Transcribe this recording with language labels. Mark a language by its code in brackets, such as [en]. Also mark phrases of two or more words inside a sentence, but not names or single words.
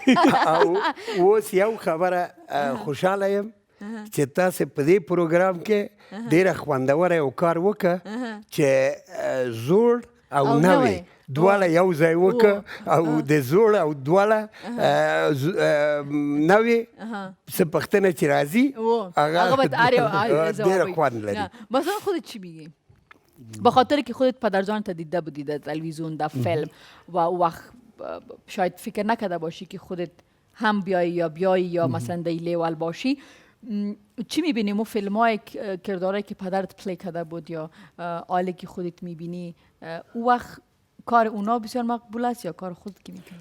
[ps] او اوس یو خبره خوشحاله یم چې تاسو په دې پروګرام کې ډېره خوندوره یو کار وکړه چې زوړ او نوې دواړه یو ځای وکړه، او د زوړ او دواړه نوې څه پوښتنه چې راځي هغه باید ډېره خوند لري. [fa] مثلا خودت چی میگی؟ به خاطر که خودت پدرجان تا دیده بودی در تلویزیون، در فیلم، و وقت شاید فکر نکرده باشی که خودت هم بیایی یا مثلا در لیول باشی. چی میبینی مو فیلم های کردارهایی که پدرت پلی کرده بود یا آلی که خودت میبینی، او وقت کار اونا بسیار مقبول است یا کار خود که میکنی؟